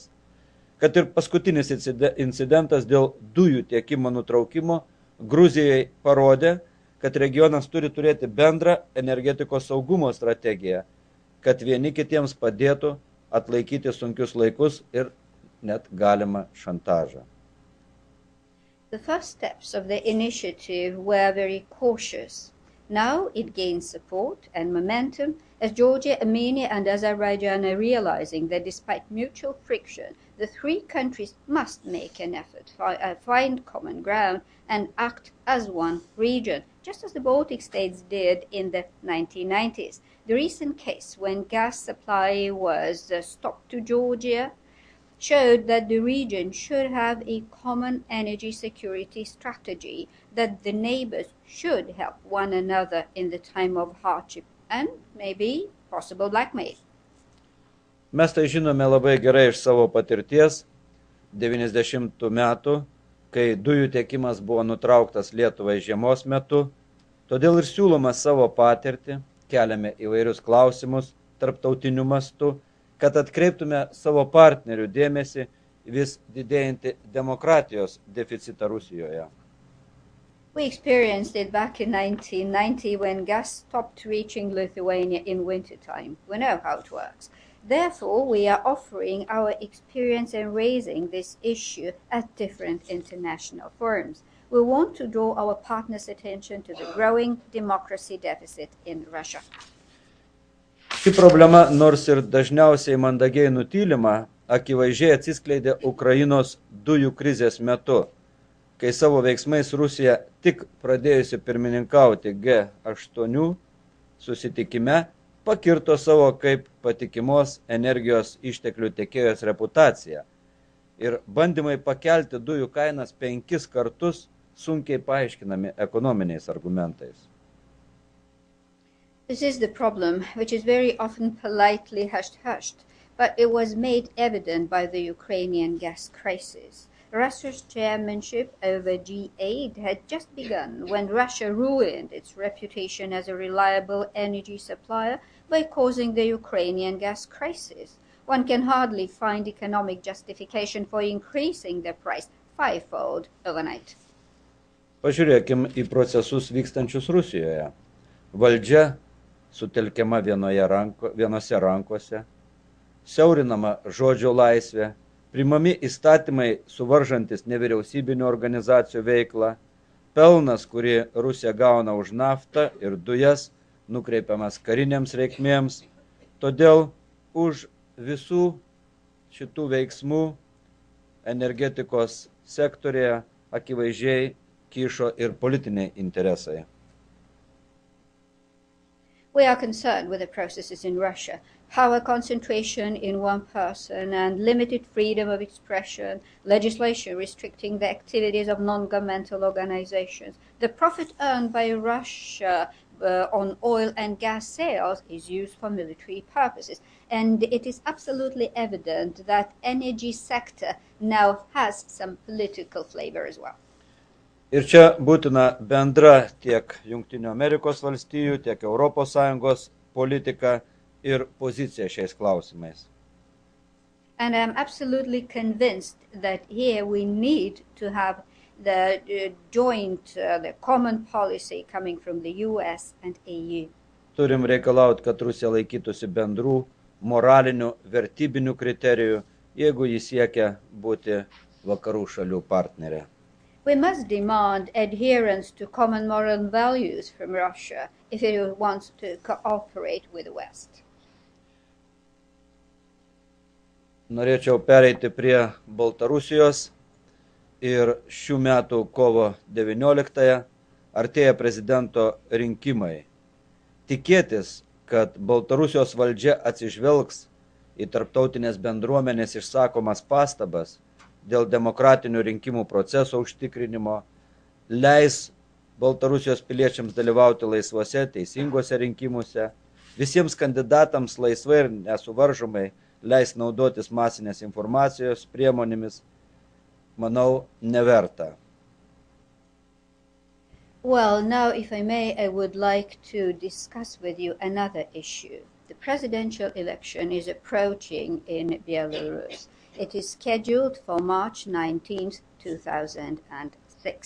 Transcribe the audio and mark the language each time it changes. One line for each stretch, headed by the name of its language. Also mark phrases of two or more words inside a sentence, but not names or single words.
Lithuanian: Kad ir paskutinis incidentas dėl dujų tiekimo nutraukimo Gruzijai parodė, kad regionas turi turėti bendrą energetikos saugumo strategiją, kad vieni kitiems padėtų atlaikyti sunkius laikus ir net galimą šantažą.
English: The first steps of the initiative were very cautious. Now it gains support and momentum as Georgia, Armenia and Azerbaijan are realizing that despite mutual friction, the 3 countries must make an effort, find common ground and act as one region, just as the Baltic states did in the 1990s. The recent case when gas supply was stopped to Georgia showed that the region should have a common energy security strategy, that the neighbors should help one another in the time of hardship and maybe possible blackmail.
Lithuanian: Mes tai žinome labai gerai iš savo patirties 90 metų, kai dujų tiekimas buvo nutrauktas Lietuvai žiemos metu, todėl ir siūloma savo patirtį, keliame įvairius klausimus tarptautiniu mastu, kad atkreiptume savo partnerių dėmesį vis didėjantį demokratijos deficitą Rusijoje.
English: We experienced it back in 1990 when gas stopped reaching Lithuania in wintertime. We know how it works. Therefore, we are offering our experience in raising this issue at different international forums. We want to draw our partners' attention to the growing democracy deficit in Russia.
Lithuanian: Ši problema, nors ir dažniausiai mandagiai nutylima, akivaizdžiai atsiskleidė Ukrainos dujų krizės metu, kai savo veiksmais Rusija tik pradėjusi pirmininkauti G8 susitikime pakirto savo kaip patikimos energijos išteklių tiekėjos reputaciją ir bandymai pakelti dujų kainas 5 kartus sunkiai paaiškinami ekonominiais argumentais.
English: This is the problem, which is very often politely hushed, but it was made evident by the Ukrainian gas crisis. Russia's chairmanship over G8 had just begun when Russia ruined its reputation as a reliable energy supplier by causing the Ukrainian gas crisis. One can hardly find economic justification for increasing the price 5-fold overnight.
Lithuanian: Pažiūrėkim į procesus vykstančius Rusijoje. Valdžia sutelkiama vienose rankose, siaurinama žodžio laisvė, priimami įstatymai suvaržantis nevyriausybinių organizacijų veiklą, pelnas, kurį Rusija gauna už naftą ir dujas, nukreipiamas karinėms reikmėms. Todėl už visų šitų veiksmų energetikos sektorėje akivaizdžiai kyšo ir politiniai interesai.
English: We are concerned with the processes in Russia, power concentration in one person and limited freedom of expression, legislation restricting the activities of non-governmental organizations. The profit earned by Russia on oil and gas sales is used for military purposes. And it is absolutely evident that energy sector now has some political flavor as well.
Lithuanian: Ir čia būtina bendra tiek Jungtinių Amerikos valstijų, tiek ES politika ir pozicija šiais klausimais.
English: And I'm absolutely convinced that here we need to have the joint, the common policy coming from the US and EU.
Lithuanian: Turim reikalauti, kad Rusija laikytųsi bendrų moralinių, vertybinių kriterijų, jeigu jis siekia būti vakarų šalių partnerė.
English: We must demand adherence to common moral values from Russia if it wants to cooperate with the West.
Lithuanian: Norėčiau pereiti prie Baltarusijos ir šių metų kovo 19 artėja prezidento rinkimai. Tikėtis, kad Baltarusijos valdžia atsižvelgs į tarptautinės bendruomenės išsakomas pastabas dėl demokratinių rinkimų proceso užtikrinimo, leis Baltarusijos piliečiams dalyvauti laisvuose, teisinguose rinkimuose, visiems kandidatams laisvai ir nesuvaržomai leis naudotis masinės informacijos priemonėmis, manau, neverta.
English: Well, now, if I may, I would like to discuss with you another issue. The presidential election is approaching in Belarus. It is scheduled for March 19th, 2006.